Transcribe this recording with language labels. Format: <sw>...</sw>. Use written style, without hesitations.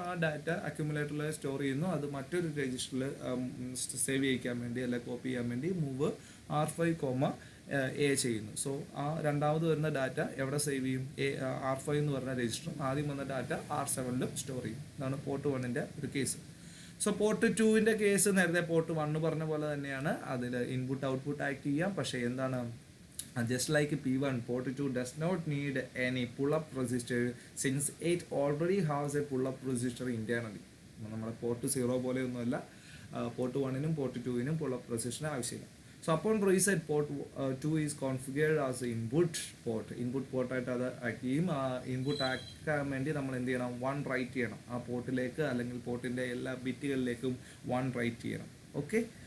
<ml>ആ data അക്യുമുലേറ്ററിൽ store ചെയ്യുന്നു. അത് മറ്റൊരു രജിസ്റ്ററിൽ സേവ് ചെയ്യിക്കാൻ വേണ്ടി അല്ലെ കോപ്പി ചെയ്യാൻ വേണ്ടി മൂവ് R5, A ചെയ്യുന്നു. സോ ആ രണ്ടാമത് വരുന്ന ഡാറ്റ എവിടെ സേവ് ചെയ്യും? R5 എന്ന് പറഞ്ഞ രജിസ്റ്ററും ആദ്യം വന്ന ഡാറ്റ R7ലും സ്റ്റോർ ചെയ്യും. ഇതാണ് പോർട്ട് 1ൻ്റെ ഒരു കേസ്. സോ പോർട്ട് 2ൻ്റെ കേസ് നേരത്തെ പോർട്ട് 1 പറഞ്ഞ പോലെ തന്നെയാണ്. അതിൽ ഇൻപുട്ട് ഔട്ട്പുട്ട് ആക്ട് ചെയ്യാം. പക്ഷേ എന്താണ്,</ml> <en>just like P1, port 2 does not need any pull-up resistor since it already has a pull-up resistor internally.</en> <ml>നമ്മുടെ പോർട്ട് 0 പോലെയൊന്നുമല്ല. പോർട്ട് 1നും പോർട്ട് 2നും പുള്ളപ്പ് റെസിസ്റ്ററിന് ആവശ്യമില്ല. സോ അപ്പോൾ</ml> <en>Reset port 2 is configured as input port.</en> <ml>Input പോർട്ടായിട്ട് അത് act ചെയ്യും. ആ input ആക്കാൻ വേണ്ടി നമ്മൾ എന്ത് ചെയ്യണം? 1 റൈറ്റ് ചെയ്യണം. ആ പോർട്ടിലേക്ക് അല്ലെങ്കിൽ പോർട്ടിൻ്റെ എല്ലാ ബിറ്റുകളിലേക്കും 1 റൈറ്റ് ചെയ്യണം. ഓക്കെ.</ml>